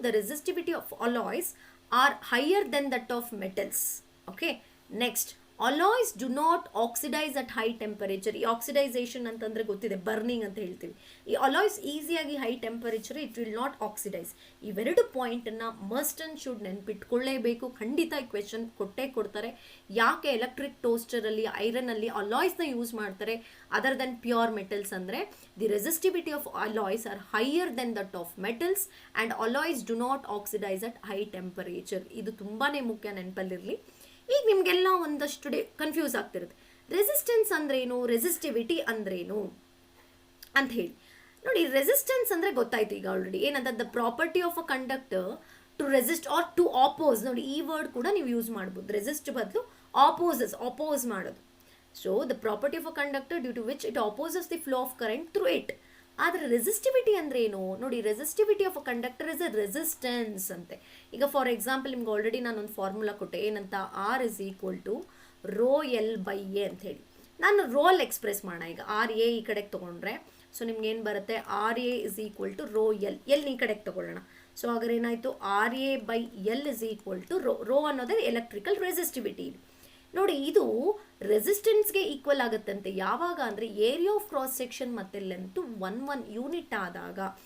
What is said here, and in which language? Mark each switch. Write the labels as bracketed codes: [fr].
[en] The resistivity of alloys are higher than that of metals. Okay, next, alloys do not oxidize at high temperature. [kn] ಈ ಆಕ್ಸಿಡೈಸೇಷನ್ ಅಂತಂದರೆ ಗೊತ್ತಿದೆ, burning ಅಂತ ಹೇಳ್ತೀವಿ. ಈ alloys ಈಸಿಯಾಗಿ high temperature [en] It will not oxidise. [kn] ಇವೆರಡು ಪಾಯಿಂಟನ್ನು must and should ನೆನ್ಪಿಟ್ಕೊಳ್ಳೇಬೇಕು. ಖಂಡಿತ ಈ ಕ್ವೆಶನ್ ಕೊಡ್ತಾರೆ. ಯಾಕೆ ಎಲೆಕ್ಟ್ರಿಕ್ ಟೋಸ್ಟರಲ್ಲಿ, ಐರನಲ್ಲಿ ಅಲಾಯ್ಸ್ನ ಯೂಸ್ ಮಾಡ್ತಾರೆ [en] Other than pure metals ಅಂದರೆ the resistivity of alloys are higher than that of metals and alloys do not oxidise at high temperature. [kn] ಇದು ತುಂಬಾ ಮುಖ್ಯ, ನೆನಪಲ್ಲಿರಲಿ. ಈಗ ನಿಮಗೆಲ್ಲ ಒಂದಷ್ಟು ಕನ್ಫ್ಯೂಸ್ ಆಗ್ತಿರುತ್ತೆ. ರೆಸಿಸ್ಟೆನ್ಸ್ ಅಂದ್ರೇನು, ರೆಸಿಸ್ಟಿವಿಟಿ ಅಂದ್ರೇನು ಅಂತ ಹೇಳಿ. ನೋಡಿ, ರೆಸಿಸ್ಟೆನ್ಸ್ ಅಂದರೆ ಗೊತ್ತಾಯ್ತು ಈಗ ಆಲ್ರೆಡಿ. ಏನಂತ, [en] The property of a conductor to resist or to oppose. [kn] ನೋಡಿ, ಈ ವರ್ಡ್ ಕೂಡ ನೀವು ಯೂಸ್ ಮಾಡ್ಬೋದು. ರೆಸಿಸ್ಟ್ ಬದಲು ಆಪೋಸ್ ಮಾಡೋದು. [en] So the property of a conductor due to which it opposes the flow of current through it. [kn] ಆದರೆ ರೆಸಿಸ್ಟಿವಿಟಿ ಅಂದ್ರೆ ಏನು ನೋಡಿ? [en] Resistivity of a conductor is a resistance ಅಂತೆ. [kn] ಈಗ ಫಾರ್ ಎಕ್ಸಾಂಪಲ್ ನಿಮ್ಗೆ ಆಲ್ರೆಡಿ ನಾನೊಂದು ಫಾರ್ಮುಲಾ ಕೊಟ್ಟೆ. ಏನಂತ? [en] R is equal to ρl/A ಅಂತ ಹೇಳಿ. [kn] ನಾನು ರೋಲ್ ಎಕ್ಸ್ಪ್ರೆಸ್ ಮಾಡೋಣ. ಈಗ RA ಈ ಕಡೆಗೆ ತೊಗೊಂಡ್ರೆ ಸೊ ನಿಮ್ಗೆ ಏನು ಬರುತ್ತೆ? [en] RA is equal to ρl. [kn] L ಈ ಕಡೆಗೆ ತೊಗೊಳ್ಳೋಣ. ಸೊ ಹಾಗಾದ್ರೆ ಏನಾಯಿತು? [en] RA/L is equal to rho ಅನ್ನೋದೇ electrical resistivity. [kn] ನೋಡಿ, ಇದು ರೆಸಿಸ್ಟೆನ್ಸ್ಗೆ ಈಕ್ವಲ್ ಆಗುತ್ತಂತೆ. ಯಾವಾಗ ಅಂದರೆ ಏರಿಯಾ ಆಫ್ ಕ್ರಾಸ್ ಸೆಕ್ಷನ್ ಮತ್ತು ಲೆಂತು 1 ಯೂನಿಟ್ ಆದಾಗ.